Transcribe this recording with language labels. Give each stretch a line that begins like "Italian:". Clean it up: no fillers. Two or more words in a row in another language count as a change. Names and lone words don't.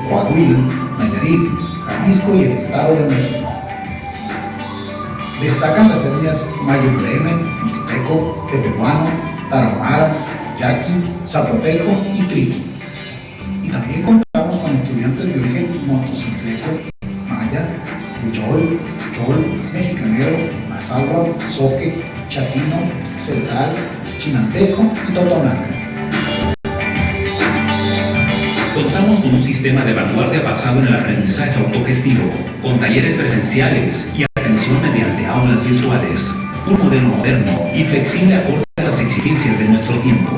Spanish: Coahuila, Nayarit, Jalisco y el Estado de México. Destacan las etnias mayo bremen, mixteco, tepehuano, tarahumara, yaqui, zapoteco y triqui. Y también contamos con estudiantes de origen motocicleco, maya, huichol, chol, mexicanero, mazahua, zoque, chatino, cerdal, chinanteco y totonaca. Contamos con un sistema de vanguardia basado en el aprendizaje autogestivo, con talleres presenciales y atención mediante aulas virtuales. Un modelo moderno y flexible acorde a las exigencias de nuestro tiempo.